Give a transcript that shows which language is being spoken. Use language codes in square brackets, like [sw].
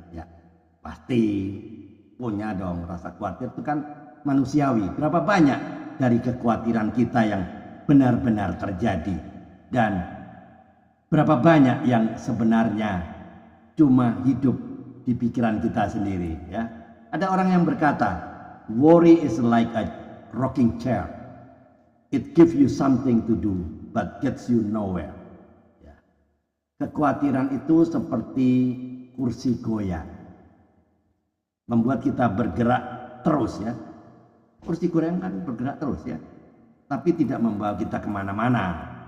[id] Ya, pasti punya dong rasa khawatir, itu kan manusiawi. Berapa banyak dari kekhawatiran kita yang benar-benar terjadi, dan berapa banyak yang sebenarnya cuma hidup di pikiran kita sendiri, ya. Ada orang yang berkata, [en] worry is like a rocking chair. It gives you something to do but gets you nowhere. [id] Kekhawatiran itu seperti kursi goyang, membuat kita bergerak terus, ya. Kursi goyang kan bergerak terus, ya, tapi tidak membawa kita kemana-mana.